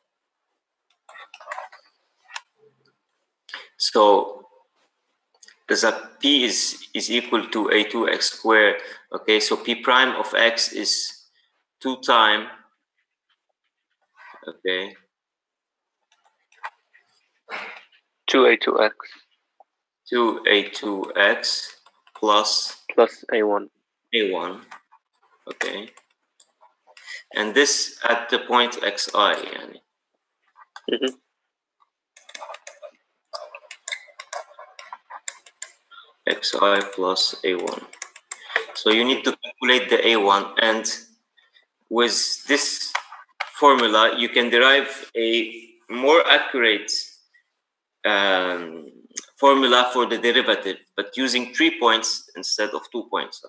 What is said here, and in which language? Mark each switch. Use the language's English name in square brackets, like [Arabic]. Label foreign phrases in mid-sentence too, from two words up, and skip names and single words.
[English] So because p is equal to a2x squared, okay, so p prime of x is 2 times, okay, 2a2x 2a2x plus a1, okay, and this at the point xi, yani. xi plus a1. So you need to calculate the a1, and with this formula you can derive a more accurate formula for the derivative, but using 3 points instead of 2 points.